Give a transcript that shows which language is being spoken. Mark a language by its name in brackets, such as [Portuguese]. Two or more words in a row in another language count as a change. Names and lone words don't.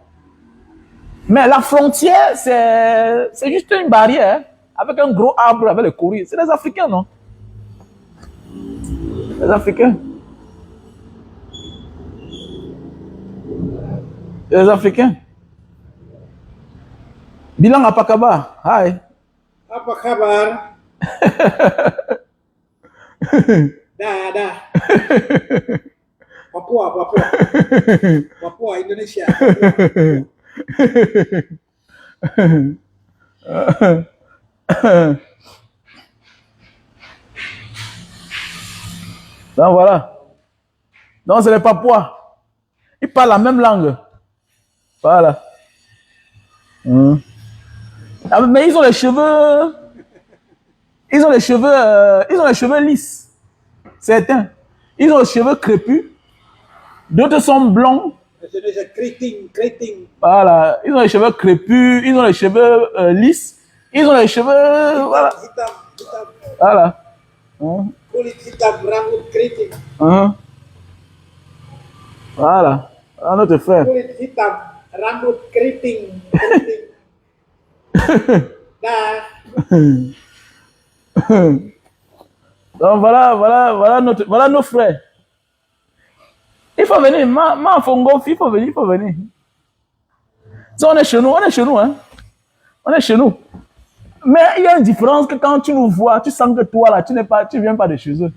[French] Mais la frontière, c'est juste une barrière avec un gros arbre avec les courriers. C'est les Africains, non? Les Africains. Les Africains. [Indonesian] Bilang apa kabar? Hai. Apa kabar? Dah. Papua, Indonesia. [French] Donc voilà. Donc c'est les Papouas. Ils parlent la même langue. Voilà. Mais ils ont les cheveux. Ils ont les cheveux lisses. Certains. Ils ont les cheveux crépus. D'autres sont blonds. C'est keriting. Voilà. Ils ont les cheveux crépus. Ils ont les cheveux lisses. Ils ont les cheveux. Voilà. [Indonesian] Hitam. [French] Voilà. [Indonesian] Kulit hitam, rambut keriting. [French] Voilà. Notre frère. [Indonesian] Kulit hitam, rambut keriting. Dah. [French] Donc voilà nos frères. Il faut venir, ma Fongofi, il faut venir. Si on est chez nous, hein. On est chez nous. Mais il y a une différence que quand tu nous vois, tu sens que toi là, tu viens pas de chez eux.